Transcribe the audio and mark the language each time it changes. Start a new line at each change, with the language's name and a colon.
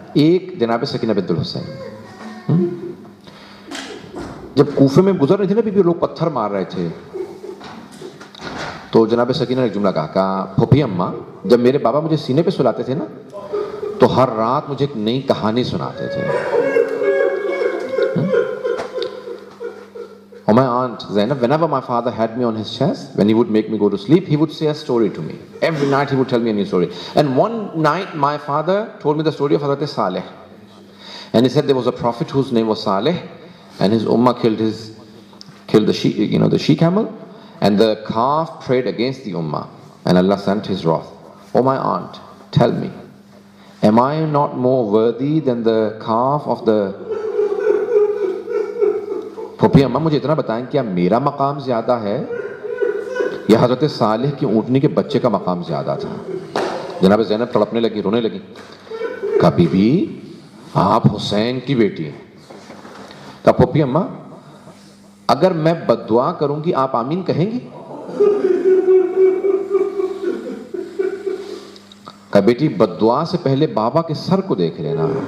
Urdu: ایک جناب سکینہ بنت الحسین. جب کوفے میں گزر رہے تھے نا بی بی, لوگ پتھر مار رہے تھے, تو جناب سکینہ نے ایک جملہ کہا, پھوپھی اماں, جب میرے بابا مجھے سینے پہ سلاتے تھے نا تو ہر رات مجھے ایک نئی کہانی سناتے تھے.
English: Or my aunt Zainab, whenever my father had me on his chest, when he would make me go to sleep, he would say a story to me. Every night he would tell me a new story. And one night my father told me the story of Hazrat Saleh. And he said there was a prophet whose name was Saleh, and his ummah killed the she camel, and the calf prayed against the ummah, and Allah sent his wrath. Oh my aunt, tell me, am I not more worthy than the calf of the...
Urdu: پھوپھی اماں مجھے اتنا بتائیں, کیا میرا مقام زیادہ ہے یا حضرت صالح کی اونٹنی کے بچے کا مقام زیادہ تھا؟ جناب زینب تڑپنے لگی, رونے لگی. کہا بی بی, آپ حسین کی بیٹی ہیں. کہا پھوپھی اماں, اگر میں بد دعا کروں گی آپ آمین کہیں گی؟ کہا بیٹی, بد دعا سے پہلے بابا کے سر کو دیکھ لینا.